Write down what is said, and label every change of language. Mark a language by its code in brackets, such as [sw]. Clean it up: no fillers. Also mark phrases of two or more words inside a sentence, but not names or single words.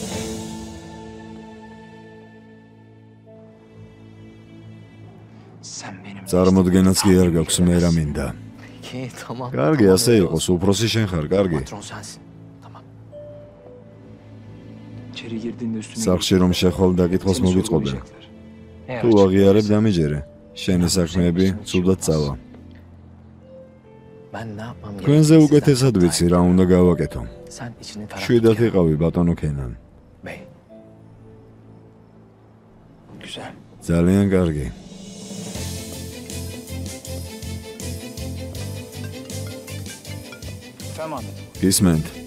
[tr] Sen benim. [ka] წარმოდგენაც კი არ გაქვს, მე რა მინდა. [tr] Peki tamam. [ka] კარგი, ასე იყოს, უფროსი შენ xar, კარგი. [tr] Patron sensin. Tamam. İçeri girdiğinde üstüne. [ka] სახში რომ შეხვალ დაკითხოს მოგიწყობენ. თუ აღიარებ დამიჯერე. შენი საქმეები ცუდად წავა. [tr] Ben ne yapmam [ka] თქვენზე უკეთესად ვიცი რა უნდა გავაკეთო. [tr] Sen içini taraf. [ka] შვიდად იყავი ბატონო ქენან. [tr] Bey. Güzel. [ka] ძალიან კარგი. Tamam. გისმენთ?